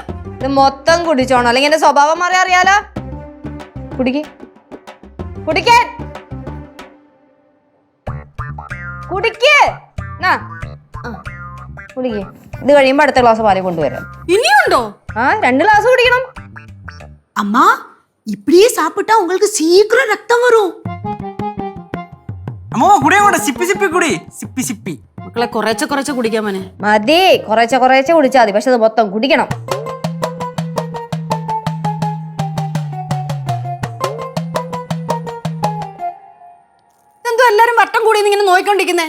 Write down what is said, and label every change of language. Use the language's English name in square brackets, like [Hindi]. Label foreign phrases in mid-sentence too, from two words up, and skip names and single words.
[Malayalam] ഇത് മൊത്തം കുടിച്ചോണം, അല്ലെങ്കിൽ എന്റെ സ്വഭാവം മാറി അറിയാലോ. കുടിക്കാൻ കുടിക്ക്. ഇത് കഴിയുമ്പോ അടുത്ത ഗ്ലാസ് പാല് കൊണ്ടുവരാം. ഇനിയുണ്ടോ? ആ, 2 ഗ്ലാസ് കുടിക്കണം. [Tamil] அம்மா இப்படியே சாப்பிட்டா உங்களுக்கு சீக்கிரம் ரத்தம் வரும். [Malayalam] അമ്മൂമ്മ കുടിയും കൂടെ സിപ്പി കുടി. സിപ്പി മക്കളെ, കുറേശ്ശെ കുടിക്കാൻ മോനെ. മതി, കുറേശ്ശെ കുടിച്ചാൽ മതി. പക്ഷെ അത് മൊത്തം കുടിക്കണം. എന്തോ എല്ലാരും വട്ടം കൂടി ഇങ്ങനെ നോയിക്കൊണ്ടിരിക്കുന്നേ?